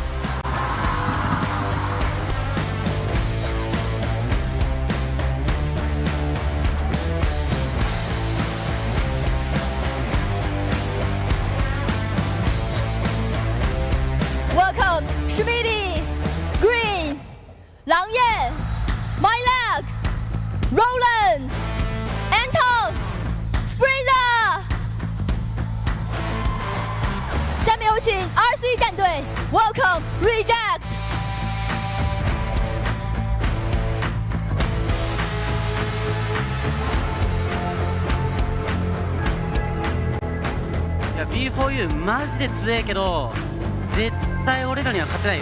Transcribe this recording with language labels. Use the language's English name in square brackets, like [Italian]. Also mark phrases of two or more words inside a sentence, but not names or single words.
[English] Welcome Schmidi Green 狼焰 My Luck。Roland, Anton, Sprinter。 [Chinese] 下面有请 RC 战队 ，Welcome Reject。 [Japanese] いや B4U マジで強えけど、絶対俺らには勝てないよ。